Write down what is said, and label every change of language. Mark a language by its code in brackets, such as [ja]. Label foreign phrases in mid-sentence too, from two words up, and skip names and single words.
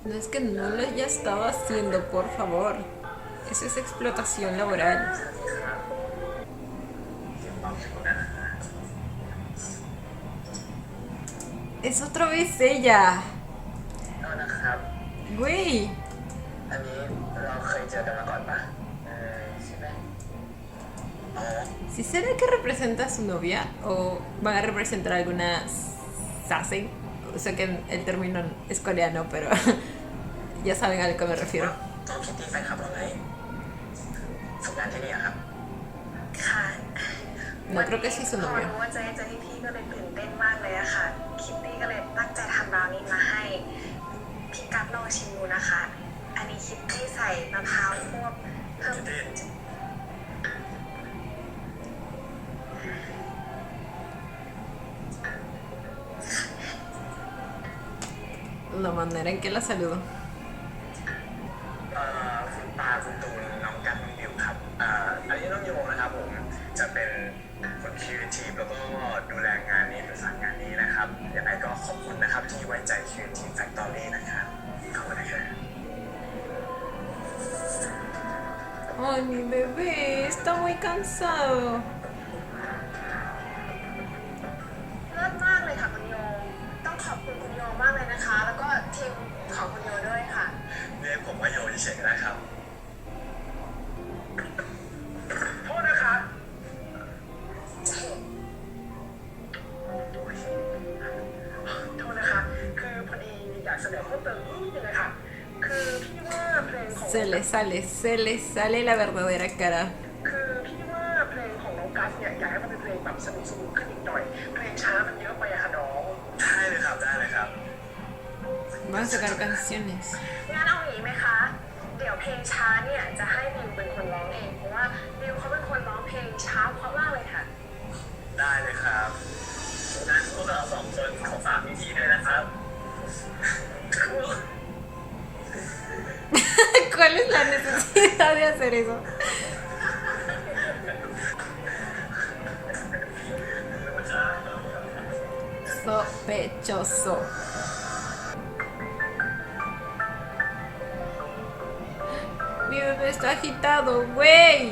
[es] que no lo haya estado haciendo, por favor. Eso es explotación laboral. Es otra vez ella. [th] โทษนะครับ [es] Güey. [th] อันนี้เราเคยเจอกันมาก่อนปะใช่ไหมอ๋อ [es] ¿Si será que representa a su novia o van a representar alguna Sasen? O sea que el término es coreano, pero ya saben a lo que me refiero. [th] น้องคิตตี้แฟนคลับเราไงฝึกงานที่นี่อะครับ ค่ะ [es] No creo que sí su [th] พอ [es] novio. [th] รู้ว่าจะให้เจอพี่ก็เลยตื่นเต้นมากเลยอะค่ะ คิตตี้ก็เลยตั้งใจทำบราวนี่มาให้ พี่กัฟลองชิมดูนะคะ อันนี้คิตตี้ใส่มะพร้าวควบเพิ่ม คิตตี้ [es] La manera en que la saludo. [th] คุณปาคุณตูนน้องกันน้องบิวครับอันนี้น้องโยนะครับผมจะเป็นคนครีเอทีฟแล้วก็ดูแลงานนี้ประสานงานนี้นะครับยังไงก็ขอบคุณนะครับที่ไว้ใจครีเอทีฟแฟคทอรี่นะครับขอบคุณนะครับ [es] Ay, mi bebé está muy cansado. [th] เลิศมากเลยค่ะคุณโย ต้องขอบคุณคุณโยมากเลยนะคะ แล้วก็ทีมของคุณโยด้วยค่ะ เรียกผมว่าโยเฉยๆนะครับโทษนะคะโทษนะคะ คือพอดีอยากเสนอเพิ่มเติมนิดนึงนะคะคือพี่ว่าเพลงของ [es] Se le sale la verdadera cara. [th] คือพี่ว่าเพลงของน้องกัสเนี่ยอยากให้มันเป็นเพลงแบบสนุกๆขึ้นอีกหน่อย เพลงช้ามันเยอะไปอะค่ะน้องได้เลยครับได้เลยครับ [es] Van a sacar canciones. [th] งั้นเอาอย่างนี้ไหมคะ เดี๋ยวเพลงช้าเนี่ยจะให้บิวเป็นคนร้องเอง เพราะว่าบิวเขาเป็นคนร้องเพลงช้าเพราะมากเลยค่ะ ได้เลยครับงั้นพวกเราสองคนขอฝากพิธีด้วยนะครับ [es] ¿Cuál es la necesidad de hacer eso? Sospechoso. Mi bebé está agitado, güey.